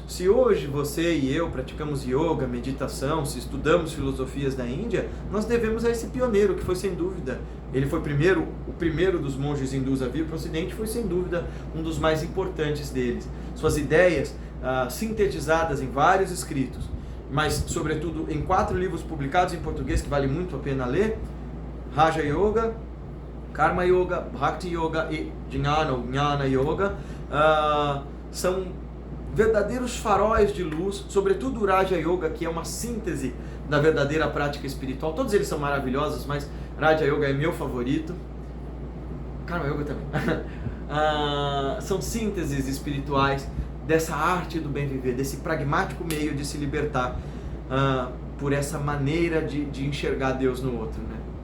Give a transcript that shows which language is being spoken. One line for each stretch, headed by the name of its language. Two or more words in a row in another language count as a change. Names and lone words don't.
Portuguese: Se hoje você e eu praticamos yoga, meditação, se estudamos filosofias da Índia, nós devemos a esse pioneiro, que foi sem dúvida, ele foi o primeiro dos monges hindus a vir para o Ocidente, foi sem dúvida um dos mais importantes deles. Suas ideias sintetizadas em vários escritos, mas sobretudo em 4 livros publicados em português, que vale muito a pena ler, Raja Yoga, Karma Yoga, Bhakti Yoga e Jnana Yoga, são verdadeiros faróis de luz, sobretudo o Raja Yoga, que é uma síntese da verdadeira prática espiritual. Todos eles são maravilhosos, mas Raja Yoga é meu favorito. Karma Yoga também. São sínteses espirituais dessa arte do bem viver, desse pragmático meio de se libertar por essa maneira de enxergar Deus no outro, né?